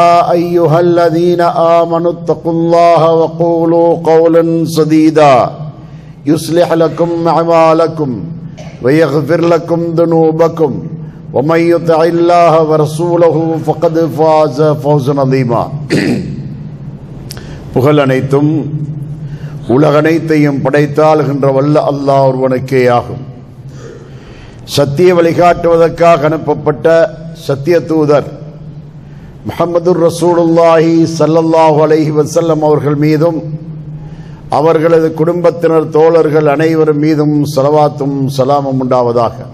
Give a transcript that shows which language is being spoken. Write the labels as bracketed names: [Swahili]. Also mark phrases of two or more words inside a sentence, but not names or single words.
[Arabic] أيها الذين آمنوا اتقوا الله وقولوا قولا سديدا يصلح لكم أعمالكم ويغفر لكم ذنوبكم ومن يطع الله ورسوله فقد فاز فوزا عظيما [Tamil] புகழ் அனைத்தும் உலகனைத்தையும் படைத்தாளுகின்ற வல்ல அல்லாஹ் ஒருவனுக்கே ஆகும். சத்திய வழிகாட்டுவதற்காக அனுப்பப்பட்ட சத்திய தூதர் [Arabic] محمد رسول الله صلى الله عليه وسلم [Tamil] அவர்கள் மீதும் அவர்களது குடும்பத்தினர் தோழர்கள் அனைவரும் மீதும் ஸலவாத்தும் ஸலாமும் உண்டாவதாக.